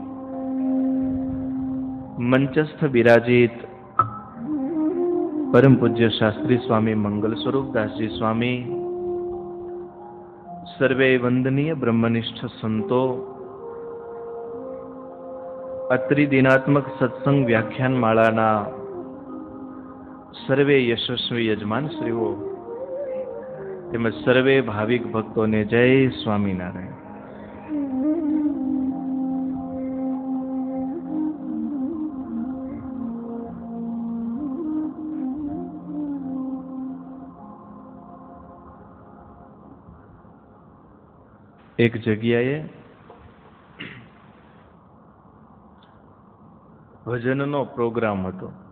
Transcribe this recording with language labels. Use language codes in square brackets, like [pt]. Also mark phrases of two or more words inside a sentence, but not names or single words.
[gu] મંચસ્થ બિરાજિત પરમ પૂજ્ય શાસ્ત્રી સ્વામી મંગલ સ્વરૂપ દાસજી સ્વામી, સર્વે વંદનીય બ્રહ્મનિષ્ઠ સંતો, અત્રિદિનાત્મક સત્સંગ વ્યાખ્યાન માળાના સર્વે યશસ્વી યજમાન શ્રીઓ તેમજ સર્વે ભાવિક ભક્તોને જય સ્વામિનારાયણ। એક જગ્યાએ ભજનનો પ્રોગ્રામ હતો।